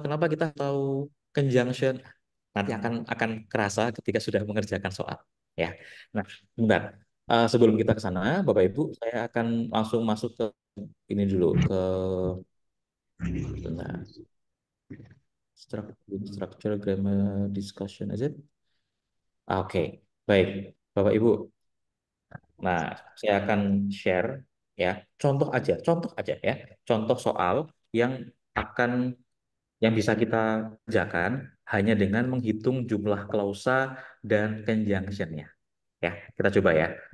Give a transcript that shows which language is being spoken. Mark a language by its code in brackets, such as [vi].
[id] Kenapa kita tahu conjunction? Nanti akan kerasa ketika sudah mengerjakan soal ya. Nah, bentar. Sebelum kita ke sana, Bapak Ibu, saya akan langsung masuk ke ini dulu ke bentar. [en] Structure grammar discussion is it? [id] Oke, baik, Bapak Ibu. Nah, saya akan share ya. Contoh aja ya. Contoh soal yang akan yang bisa kita kerjakan hanya dengan menghitung jumlah klausa dan conjunctionnya. Ya, kita coba ya.